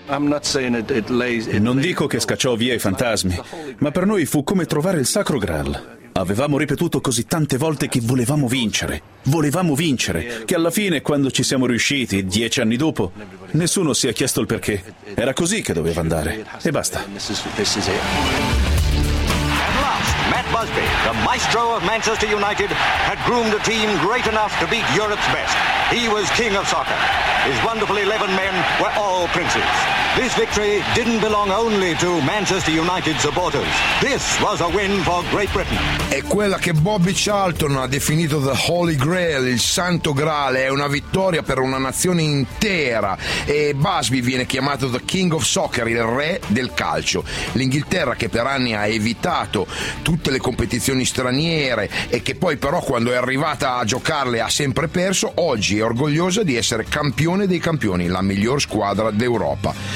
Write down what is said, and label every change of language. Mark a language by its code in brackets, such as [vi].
[it] Non dico che scacciò via i fantasmi, ma per noi fu come trovare il sacro Graal. Avevamo ripetuto così tante volte che volevamo vincere, che alla fine, quando ci siamo riusciti, 10 anni dopo, nessuno si è chiesto il perché. Era così che doveva andare. E basta. [en] At last, Matt Busby, the maestro of Manchester United, had groomed a team great enough to beat Europe's best. He was king of soccer. His wonderful 11 men were all princes. This victory didn't belong only to Manchester United supporters. This was a win for Great Britain. [it] È quella che Bobby Charlton ha definito [en] the Holy Grail, [it] il Santo Graal, è una vittoria per una nazione intera e Busby viene chiamato [en] the King of Soccer, [it] il re del calcio. L'Inghilterra, che per anni ha evitato tutte le competizioni straniere e che poi però quando è arrivata a giocarle ha sempre perso, oggi è orgogliosa di essere campione dei campioni, la miglior squadra d'Europa.